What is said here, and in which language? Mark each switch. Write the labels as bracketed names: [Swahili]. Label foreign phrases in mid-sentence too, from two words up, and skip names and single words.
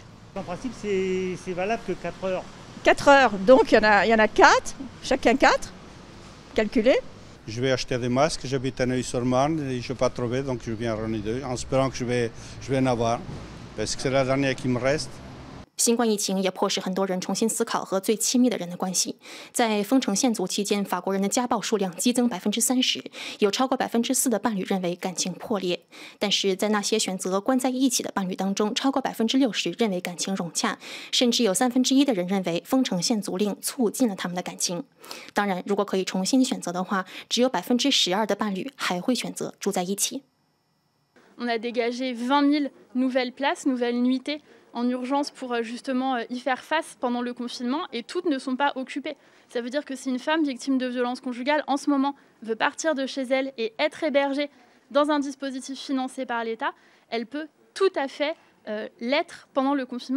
[French] En principe, c'est valable que 4 heures. 4 heures, donc il y en a 4, chacun 4, calculé. Je vais acheter des masques, j'habite à Neuilly-sur-Marne et je n'ai pas trouvé, donc je viens en deux, en espérant que je vais en avoir, parce que c'est la dernière qui me reste. [Chinese] 新冠疫情也迫使很多人重新思考和最亲密的人的关系。在封城限足期间，法国人的家暴数量激增30%，有超过4%的伴侣认为感情破裂。但是在那些选择关在一起的伴侣当中，超过60%认为感情融洽，甚至有1/3的人认为封城限足令促进了他们的感情。当然，如果可以重新选择的话，只有12%的伴侣还会选择住在一起。 [French] On a dégagé 20 000 nouvelles places, nouvelles nuitées en urgence pour justement y faire face pendant le confinement et toutes ne sont pas occupées. Ça veut dire que si une femme victime de violences conjugales en ce moment veut partir de chez elle et être hébergée dans un dispositif financé par l'État, elle peut tout à fait l'être pendant le confinement.